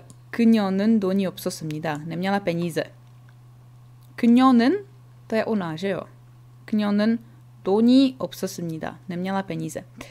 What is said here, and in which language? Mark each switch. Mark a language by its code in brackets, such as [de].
[ko] 그녀는 돈이 없었습니다. [cs] Neměla peníze. 그녀는, to je ona, že jo? [ko] 그녀는 돈이 없었습니다. [cs] Neměla peníze.